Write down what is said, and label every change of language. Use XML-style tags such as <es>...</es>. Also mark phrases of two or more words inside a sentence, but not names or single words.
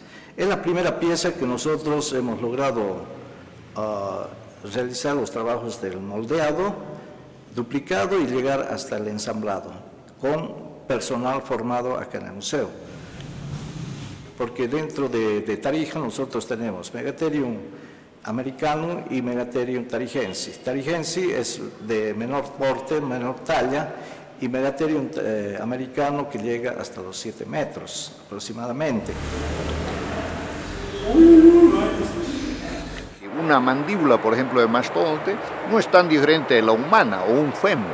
<es>Es la primera pieza que nosotros hemos logrado realizar los trabajos del moldeado, duplicado y llegar hasta el ensamblado, con personal formado acá en el museo. Porque dentro de Tarija nosotros tenemos Megatherium americanum y Megatherium tarigensis. Tarigensis es de menor porte, menor talla, y Megatherium americano que llega hasta los 7 metros aproximadamente. Una mandíbula, por ejemplo, de mastodonte no es tan diferente de la humana o un fémur.</es>